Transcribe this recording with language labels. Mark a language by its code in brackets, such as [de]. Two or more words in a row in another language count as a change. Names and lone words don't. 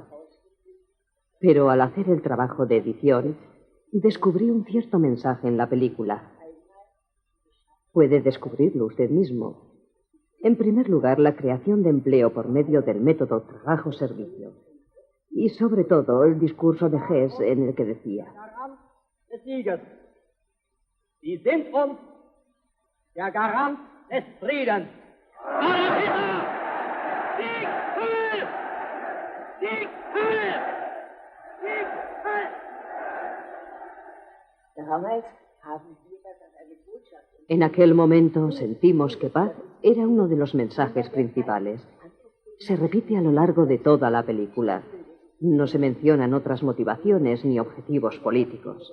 [es] Pero al hacer el trabajo de edición, descubrí un cierto mensaje en la película. Puede descubrirlo usted mismo. En primer lugar, la creación de empleo por medio del método trabajo-servicio. Y sobre todo, el discurso de Hess en el que decía: [de] Sie sind uns der Garant des Friedens. Sieg Heil! Sieg Heil! Sieg Heil! Damals haben wir das als eine Botschaft [es] En aquel momento sentimos que paz era uno de los mensajes principales. Se repite a lo largo de toda la película. No se mencionan otras motivaciones ni objetivos políticos.